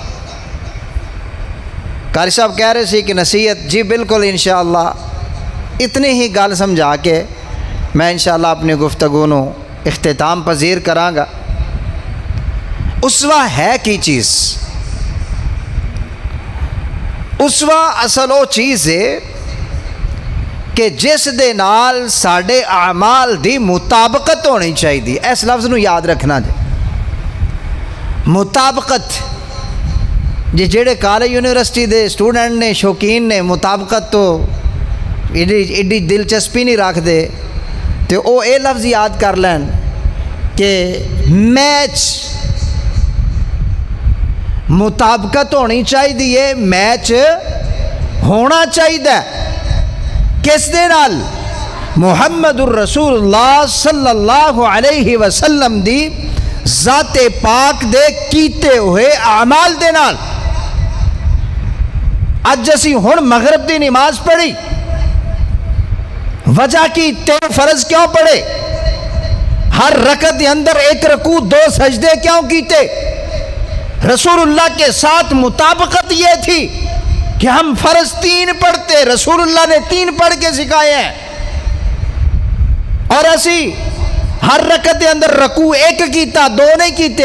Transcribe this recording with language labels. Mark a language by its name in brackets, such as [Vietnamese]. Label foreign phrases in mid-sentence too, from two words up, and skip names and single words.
[Punjabi] قاری صاحب کہہ رہے سی کہ نصیحت جی بالکل انشاءاللہ اتنی ہی گل سمجھا کے میں انشاءاللہ اپنی گفتگو نو اختتام پذیر کراں گا. اسوہ ہے کی چیز؟ اسوہ اصل وہ چیز ہے کہ جس دے نال ساڑے اعمال دی مطابقت ہونی چاہیے. اس لفظ نو یاد رکھنا جی، مطابقت. جی جڑے کالج یونیورسٹی دے اسٹوڈنٹ نے شوقین نے مطابقت تو ایڈی دلچسپی نہیں رکھ دے تو وہ اے لفظ یاد کر لین کہ میچ مطابقت ہونی چاہیے، میچ ہونا چاہیے. کس دے نال؟ [Arabic] محمد الرسول اللہ صلی اللہ علیہ وسلم [Punjabi] دی ذات پاک دے کیتے ہوئے اعمال دے نال. اج اسی ہن مغرب دی نماز پڑھی، وجہ کی 3 فرض کیوں پڑھے؟ ہر رکعت کے اندر 1 رکوع 2 سجدے کیوں کیتے؟ [Urdu] رسول اللہ کے ساتھ مطابقت یہ تھی کہ ہم فرض 3 پڑھتے، رسول اللہ نے 3 پڑھ کے سکھائے ہیں، اور اسی ہر رکعت کے اندر رکوع 1 [Punjabi] کیتا 2 نہیں کیتے.